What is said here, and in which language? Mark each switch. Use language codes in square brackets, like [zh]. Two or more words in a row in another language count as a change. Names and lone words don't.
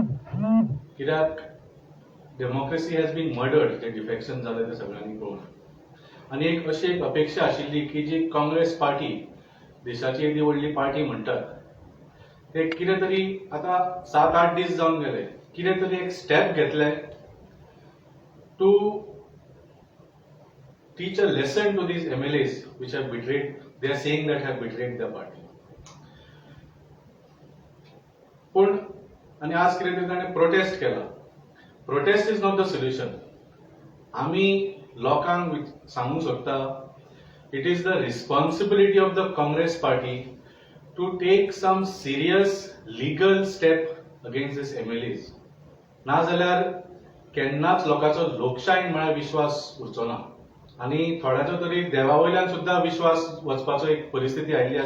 [en] कित्याक democracy has been murdered. [kok] जे डिफेक्शन जाले ते सगळ्यांनी पळोवन आनी अशी एक अपेक्षा आशिल्ली की जी काँग्रेस पार्टी देशाची येदी व्हडली पार्टी म्हणटात ते कितें तरी आतां 7-8 दीस जावन गेले, कितें तरी एक स्टेप घेतले [en] टू teach a lesson to these MLAs which have betrayed, they are saying that have betrayed their party. [kok] पण आणि आज कितें तरी ताणें प्रोटेस्ट केला. [en] Protest is not the solution. [kok] आमी लोकांक सांगूंक सोदता [en] it is the responsibility of the Congress party to take some serious legal step against this MLAs. [kok] नाजाल्यार केन्नाच लोकांचो लोकशायेन म्हळ्यार विश्वास उरचो ना आनी थोड्याचो तरी देवा वयल्यान सुद्धा विश्वास वचपाचो एक परिस्थिती आयिल्ली आसा.